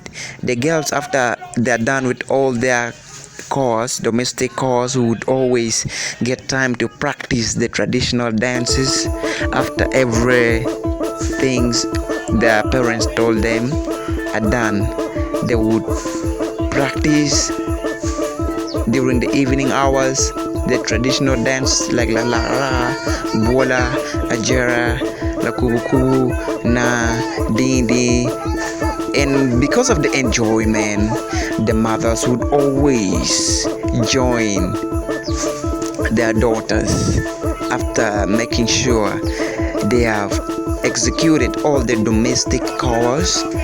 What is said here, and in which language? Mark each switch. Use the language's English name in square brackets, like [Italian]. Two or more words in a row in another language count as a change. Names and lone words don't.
[English] The girls, after they're done with all their domestic chores, would always get time to practice the traditional dances. After every things their parents told them are done, they would practice during the evening hours the traditional dance like la la la, bola, ajera, la kubuku, na, dindi. And because of the enjoyment, the mothers would always join their daughters after making sure they have executed all the domestic chores.